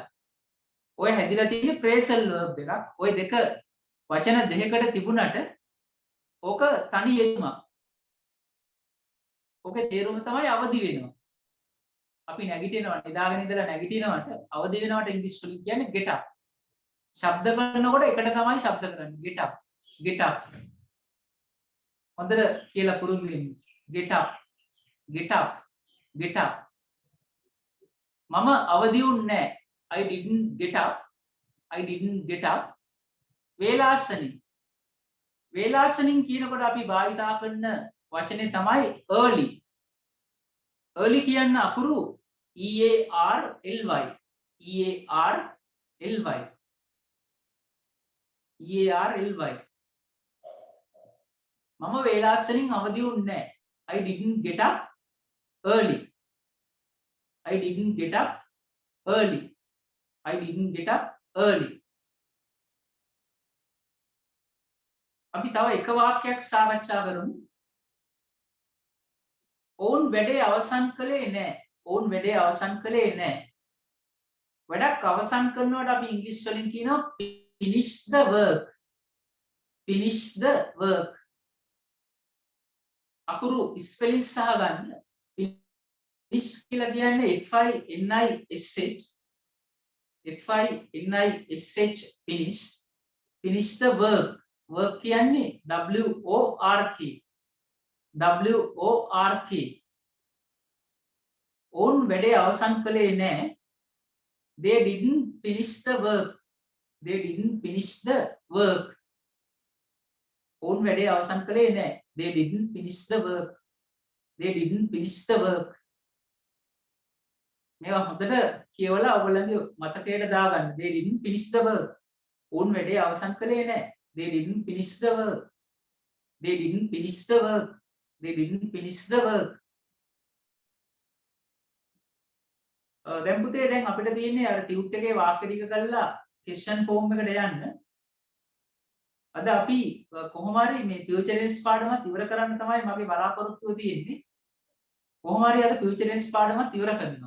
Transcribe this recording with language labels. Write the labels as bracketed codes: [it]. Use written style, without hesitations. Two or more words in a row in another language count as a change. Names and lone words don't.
[si] ඔය හැදිලා තියෙන්නේ [en] phrasal verb [si] එකක්. ඔය දෙක වචන දෙකකට තිබුණට ඕක තනි යෙදුමක්. ඕකේ තේරුම තමයි අවදි වෙනවා. අපි නැගිටිනවා නිදාගෙන ඉඳලා නැගිටිනවට අවදි වෙනවට ඉංග්‍රීසි වලින් කියන්නේ [en] get up. [si] ශබ්ද කරනකොට එකට තමයි ශබ්ද කරන්නේ [en] get up. get up. [si] හොඳට කියලා පුරුදු වෙන්න. [en] get up. get up. get up. [si] මම අවදි වුන්නේ නැහැ. [en] I didn't get up. I didn't get up. [si] වේලාසනින්. වේලාසනින් කියනකොට අපි භාවිතා කරන වචනේ තමයි early. early කියන අකුරු EARLY. [en] EARLY. EARLY. [si] මම වේලාසනින් අවදි වුන්නේ නැහැ. [en] I didn't get up early. I didn't get up early. I didn't get up early. [si] අපි තව එක වාක්‍යයක් සාකච්ඡා කරමු. ඔවුන් වැඩේ අවසන් කළේ නැහැ. ඔවුන් වැඩේ අවසන් කළේ නැහැ. වැඩක් අවසන් කරනකොට අපි ඉංග්‍රීසි වලින් කියනවා [en] finish the work. finish the work. [si] අකුරු ස්පෙලිං සහ ගන්න. finish කියලා කියන්නේ FINISH. [en] FINISH finish. finish the work. work [si] කියන්නේ [en] WORK. WORK. [si] ඔවුන් වැඩේ අවසන් කළේ නැහැ. [en] They didn't finish the work. They didn't finish the work. [si] ඔවුන් වැඩේ අවසන් කළේ නැහැ. [en] They didn't finish the work. They didn't finish the work. [si] මේවා හොඳට කියවලා ඔයගොල්ලන්ගේ මතකයට දාගන්න. [en] They didn't finish the work. [si] ඔවුන් වැඩේ අවසන් කළේ නැහැ. [en] They didn't finish the work. They didn't finish the work. They didn't finish the work. [si] දැන් පුතේ දැන් අපිට තියෙන්නේ අර ටියුට් එකේ වාක්‍ය ටික කරලා [en] question form [si] එකට යන්න. අද අපි කොහොම හරි මේ [en] future tense [si] පාඩමත් ඉවර කරන්න තමයි මගේ බලාපොරොත්තුව තියෙන්නේ. කොහොම හරි අද [en] future tense [si] පාඩමත් ඉවර කරනවා.